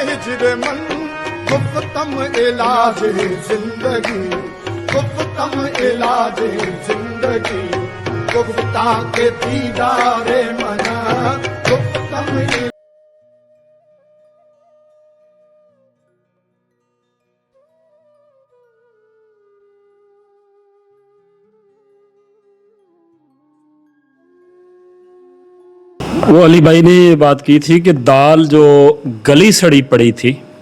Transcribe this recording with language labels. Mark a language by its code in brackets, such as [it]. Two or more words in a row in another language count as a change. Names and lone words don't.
[fa] من گفتم علاج زندگی گفتم علاج زندگی گفتا کے دیدار منا گفتم [ur] وہ علی بھائی نے یہ بات کی تھی کہ دال جو گلی سڑی پڑی تھی